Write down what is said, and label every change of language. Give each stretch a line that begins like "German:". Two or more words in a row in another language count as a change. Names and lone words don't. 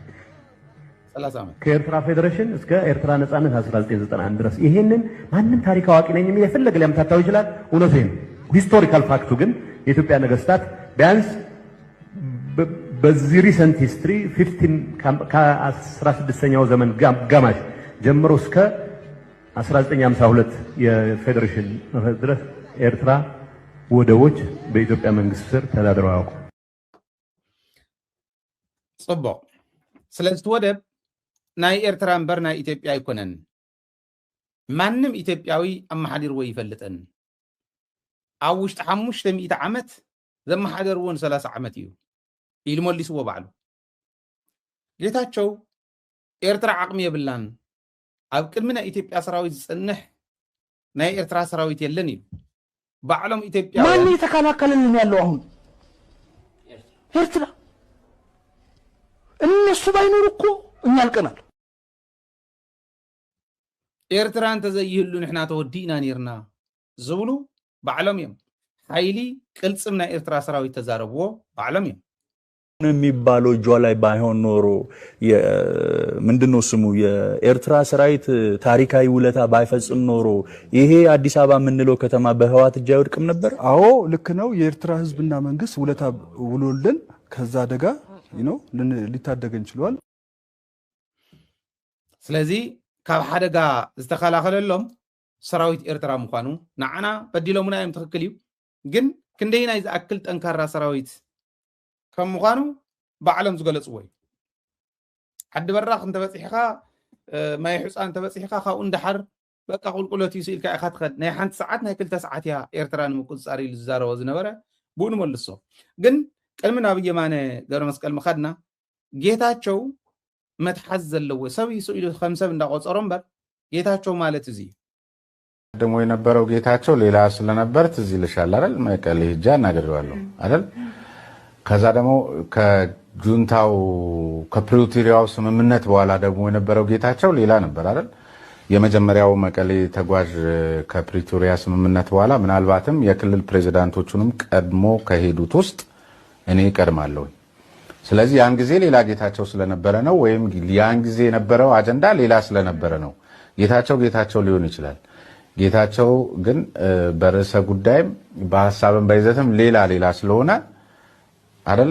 Amharic: ከኤርትራ ፌዴሬሽን እስከ ኤርትራ ነጻነት 1991 ድረስ። ይሄንን ማንም ታሪክ አዋቂ ነኝ የሚል የፈለገ ሊያምታታው ይችላል። እውነቱ ይሄ ነው።
English: historical fact
Amharic: ግን የኢትዮጵያ ነገስታት ቢያንስ በዚህ
English: recent history
Amharic: 15 ከ16ኛው ዘመን ጋማሽ ጀምሮ እስከ 1952 የፌዴሬሽን ድረስ ኤርትራ ወደቦች በኢትዮጵያ መንግስት ስር ተዳድረው ያውቁ።
Tigrinya: ጽቦ ስለዚህ ወደብ ናይ ኤርትራ እምበር ናይ ኢትዮጵያ አይኮነን ማንም ኢትዮጵያዊ አማሓዲር ወይ ይፈልጠን ኣብ ውሽጢ 500 ዓመት ዘመሓደርዎን 30 ዓመት እዩ ኢሉ መሊስዎ ባዕሉ ጌታቸው ኤርትራ ዓቅሚ የብላን ኣብ ቅድሚ ናይ ኢትዮጵያ ሰራዊት ዝጽንሕ ናይ ኤርትራ ሰራዊት የለን እዩ ባዕሎም ኢትዮጵያ
Amharic: ማን እየተከላከለልን ያለው አሁን ኤርትራ እነሱ ባይኖር እኮ እኛ አልቀናል
Tigrinya: ኤርትራ እንተዘይህሉ ንሕና ተወዲእና ነርና ዝብሉ ባዕሎም እዮም ኃይሊ ቅልጽም ናይ ኤርትራ ሰራዊት ተዛረብዎ ባዕሎም እዮም
Amharic: የሚባለው እጇ ላይ ባይሆን ኖሮ ምንድነው ስሙ የኤርትራ ሰራዊት ታሪካዊ ውለታ ባይፈጽም ኖሮ ይሄ አዲስ አበባ ምንለው ከተማ በህዋት እጅ አይወድቅም ነበር። አዎ ልክ ነው። የኤርትራ ህዝብና መንግስት ውለታ ውሎልን ከዛ አደጋ ሊታደገን ይችላል።
Tigrinya: ስለዚህ ካብ ሓደጋ ዝተከላከለሎም ሰራዊት ኤርትራ ምኳኑ ንዓና በዲሎምና እዮም ትክክል እዩ ግን ክንደይ ናይ ዝኣክል ጠንካራ ሰራዊት ከም ምኳኑ ባዕሎም ዝገለጽዎ እዩ ሓዲ በራኽ እንተበፂሕኻ ማይ ሕፃን እንተበፂሕኻ ካብኡ እንዳሓር በቃ ቁልቁለት እዩ ስኢልካ ኢኻ ትኸድ ናይ ሓንቲ ሰዓት ናይ 2 ሰዓት እያ ኤርትራ ንምቁፅፃር ኢሉ ዝዛረቦ ዝነበረ ብኡ ንመልሶ ግን ቅድሚ ናብ የማነ ገብረ መስቀል ምኻድና ጌታቸው መትሓዝ ዘለዎ ሰብ ኢሉ ከም ሰብ እንዳቆፀሮ እምበር ጌታቸው ማለት እዚ
Amharic: ደሞ የነበረው ጌታቸው ሌላ ስለነበር ትዝ ይልሻል አይደል? መቀሌ ሄጄ አናግሬዋለሁ አይደል? ከዛ ደግሞ ከጁንታው ከፕሪቶሪያው ስምምነት በኋላ ደግሞ የነበረው ጌታቸው ሌላ ነበር አይደል? የመጀመሪያው መቀሌ ተጓዥ ከፕሪቶሪያ ስምምነት በኋላ ምናልባትም የክልል ፕሬዝዳንቶቹንም ቀድሞ ከሄዱት ውስጥ እኔ ቀድማለሁ። ስለዚህ ያን ጊዜ ሌላ ጌታቸው ስለነበረ ነው ወይም ያን ጊዜ የነበረው አጀንዳ ሌላ ስለነበረ ነው። ጌታቸው ሊሆን ይችላል። ጌታቸው ግን በርዕሰ ጉዳይም በሐሳብም በይዘትም ሌላ ስለሆነ አይደለ?